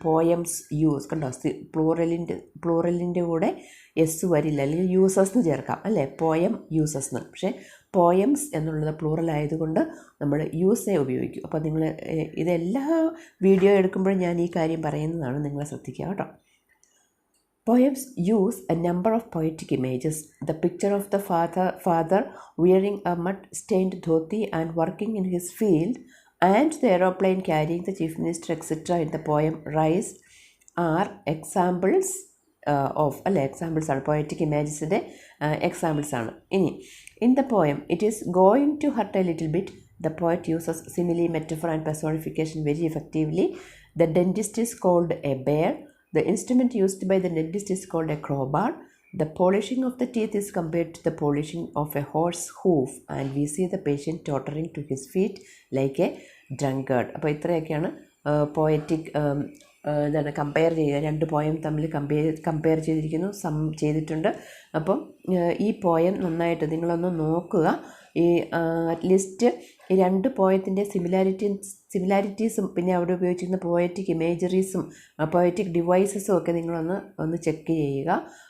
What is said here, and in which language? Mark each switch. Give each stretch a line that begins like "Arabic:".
Malayalam: Poems use, കണ്ടോ, പ്ലൂറലിൻ്റെ കൂടെ S വരില്ല, അല്ലെങ്കിൽ യൂസസ് എന്ന് ചേർക്കാം, അല്ലേ. പോയം യൂസസ് എന്ന്. പക്ഷേ പോയംസ് എന്നുള്ളത് പ്ലൂറൽ ആയതുകൊണ്ട് നമ്മൾ യൂസേ ഉപയോഗിക്കും. അപ്പോൾ നിങ്ങൾ ഇതെല്ലാ വീഡിയോ എടുക്കുമ്പോഴും ഞാൻ ഈ കാര്യം പറയുന്നതാണ്, നിങ്ങളെ ശ്രദ്ധിക്കുക കേട്ടോ.
English: Poems use a number of poetic images. The picture of the father wearing a mud-stained dhoti and working in his field and the aeroplane carrying the chief minister etc. in the poem Rise are examples of
Malayalam: അല്ലെ examples ആണ്, poetic imagesൻ്റെ examples ആണ്. ഇനി
English: in the poem it is going to hurt a little bit. The poet uses simile, metaphor and personification very effectively. The dentist is called a bear. The instrument used by the dentist is called a crowbar. The polishing of the teeth is compared to the polishing of a horse hoof, and we see the patient tottering to his feet like a drunkard.
Malayalam: അപ്പോൾ ഇത്രയൊക്കെയാണ് poetic എന്താണ് compare ചെയ്യുക, രണ്ട് poem തമ്മിൽ compare ചെയ്തിരിക്കുന്നു, ചെയ്തിട്ടുണ്ട്. അപ്പം ഈ പോയം നന്നായിട്ട് നിങ്ങളൊന്ന് നോക്കുക. ഈ അറ്റ്ലീസ്റ്റ് ഈ രണ്ട് പോയത്തിൻ്റെ സിമിലാരിറ്റീസും പിന്നെ അവിടെ ഉപയോഗിച്ചിരുന്ന പോയറ്റിക് ഇമേജറീസും പോയറ്റിക് ഡിവൈസസും ഒക്കെ നിങ്ങളൊന്ന് ചെക്ക് ചെയ്യുക.